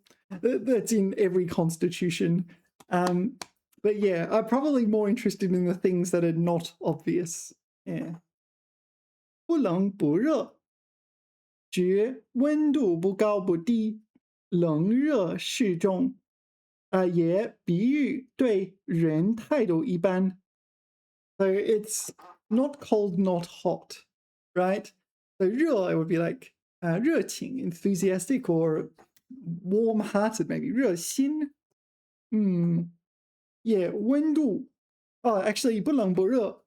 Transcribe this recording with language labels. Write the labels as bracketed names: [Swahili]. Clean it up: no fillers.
[English] That's in every constitution. But yeah, I'm probably more interested in the things that are not obvious. Yeah. [Chinese] 不冷不热，指温度不高不低，冷热适中。也比喻对人态度一般。 [English] So it's not cold, not hot, right? So 热 it would be like 热情, enthusiastic, or warm-hearted, maybe 热心。 Yeah, 温度.Oh, actually, 不冷不热.